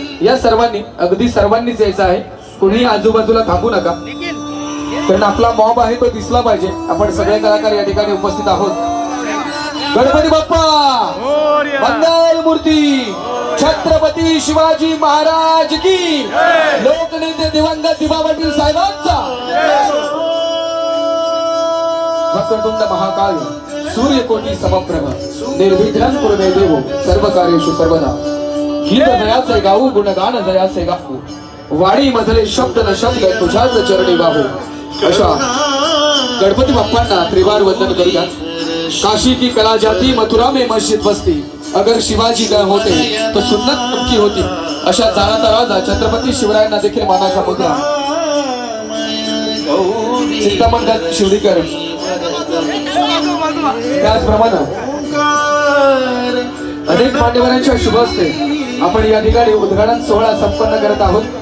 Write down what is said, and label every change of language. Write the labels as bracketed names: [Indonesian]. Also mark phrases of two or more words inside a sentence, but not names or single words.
[Marathi] या सर्वांनी अगदी सर्वांनीच यायचं आहे. कुणीही आजूबाजूला थांबू नका कारण आपला मॉब आहे तो दिसला पाहिजे. आपण सगळे कलाकार या ठिकाणी उपस्थित आहोत. गणपती बाप्पा मंगल मूर्ती छत्रपती शिवाजी महाराज की लोकनेते दिवंगत दिवा पाटील साहेबांचा [Sanskrit] वक्रतुंड महाकाय सूर्यकोटी समप्रभ निर्विघ्नं कुरु देव सर्व कार्येषु सर्वदा. [Marathi] गीत दयाचे गाऊ गुणगान दयाचे गाऊ वाणी मधले शब्द न शब्द तुझ्याच चरणी वाहू. अशा गणपती बाप्पांना त्रिवार वंदन करूया. [Hindi] काशी की कला जाती मथुरा में मस्जिद बसती अगर शिवाजी न होते तो सुन्नत नक्की होती. [Marathi] अशा जाणता राजा छत्रपती शिवरायांना देखील मानाचा मुद्रा चिंतामण शिवडीकर. त्याचप्रमाणे अनेक मान्यवरांच्या शुभ हस्ते आपण या ठिकाणी उद्घाटन सोहळा संपन्न करत आहोत.